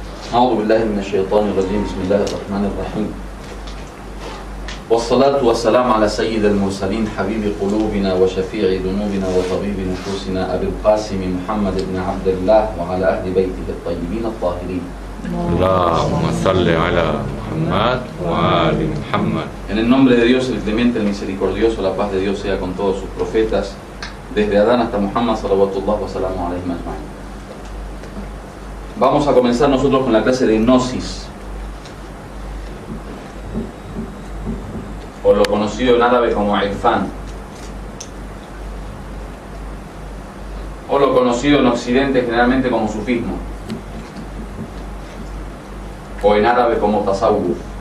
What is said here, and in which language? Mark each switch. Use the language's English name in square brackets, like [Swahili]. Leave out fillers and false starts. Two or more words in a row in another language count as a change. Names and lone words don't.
[Arabic] أعوذ بالله من الشيطان الرجيم بسم الله الرحمن الرحيم والصلاة والسلام على سيد المرسلين حبيب قلوبنا وشفيع ذنوبنا وطبيب نفوسنا أبي القاسم محمد بن عبد الله وعلى أهل بيته الطيبين الطاهرين. اللهم صل على محمد وآل محمد. [Spanish] En el nombre de Dios, el clemente, el misericordioso, la paz de Dios sea con todos sus profetas, desde Adán hasta Muhammad [Arabic] صلوات الله وسلام عليه أجمعين. [Spanish] Vamos a comenzar nosotros con la clase de gnosis, o lo conocido en árabe como irfan, o lo conocido en Occidente generalmente como sufismo, o en árabe como tasawwuf.